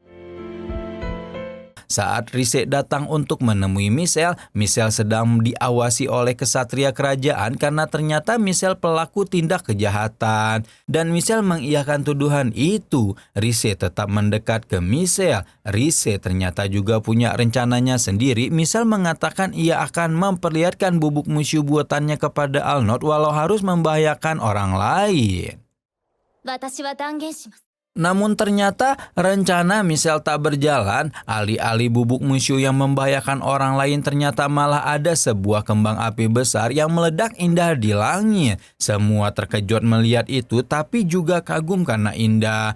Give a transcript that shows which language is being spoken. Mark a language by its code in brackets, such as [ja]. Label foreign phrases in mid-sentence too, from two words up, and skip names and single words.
[id] Saat Rise datang untuk menemui Michelle, Michelle sedang diawasi oleh kesatria kerajaan karena ternyata Michelle pelaku tindak kejahatan. Dan Michelle mengiyakan tuduhan itu. Rise tetap mendekat ke Michelle. Rise ternyata juga punya rencananya sendiri. Michelle mengatakan ia akan memperlihatkan bubuk musyu buatannya kepada Arnold walau harus membahayakan orang lain. [ja] 私は断言します。 [id] Namun ternyata rencana Michelle tak berjalan. Alih-alih bubuk musyu yang membahayakan orang lain, ternyata malah ada sebuah kembang api besar yang meledak indah di langit. Semua terkejut melihat itu tapi juga kagum karena indah.